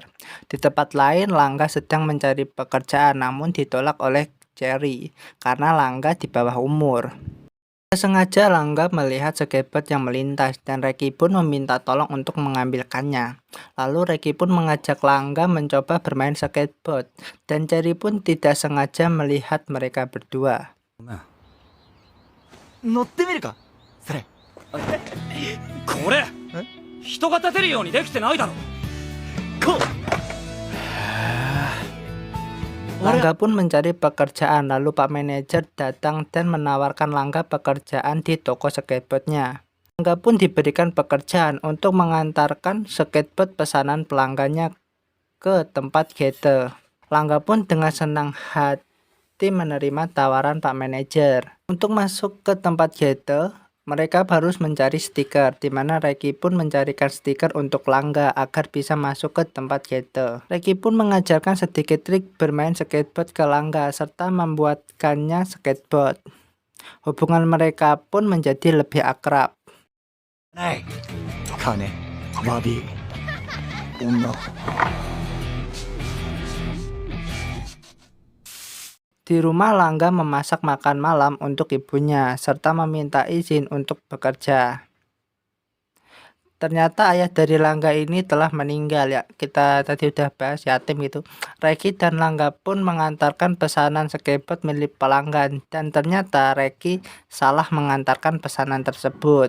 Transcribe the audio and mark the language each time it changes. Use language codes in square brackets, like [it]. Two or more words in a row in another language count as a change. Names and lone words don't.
[id] Di tempat lain, Langga sedang mencari pekerjaan, namun ditolak oleh Cherry karena Langga di bawah umur. Sengaja Langga melihat skateboard yang melintas, dan Reki pun meminta tolong untuk mengambilkannya. Lalu Reki pun mengajak Langga mencoba bermain skateboard, dan Cherry pun tidak sengaja melihat mereka berdua. [ja] 乗ってみるかそれ。これ人が立てるようにできてないだろ。こう。 [id] Langga pun mencari pekerjaan, lalu Pak Manager datang dan menawarkan Langga pekerjaan di toko skateboardnya. Langga pun diberikan pekerjaan untuk mengantarkan skateboard pesanan pelanggannya ke tempat Gete. Langga pun dengan senang hati menerima tawaran Pak Manager. Untuk masuk ke tempat Gete, mereka harus mencari stiker, di mana Reki pun mencarikan stiker untuk Langga agar bisa masuk ke tempat Gete. Reki pun mengajarkan sedikit trik bermain skateboard ke Langga serta membuatkannya skateboard. Hubungan mereka pun menjadi lebih akrab. [ja] 金、バビー、女。 [id] Di rumah, Langga memasak makan malam untuk ibunya, serta meminta izin untuk bekerja. Ternyata ayah dari Langga ini telah meninggal, ya. Kita tadi udah bahas yatim gitu. Reki dan Langga pun mengantarkan pesanan skateboard milik pelanggan, dan ternyata Reki salah mengantarkan pesanan tersebut.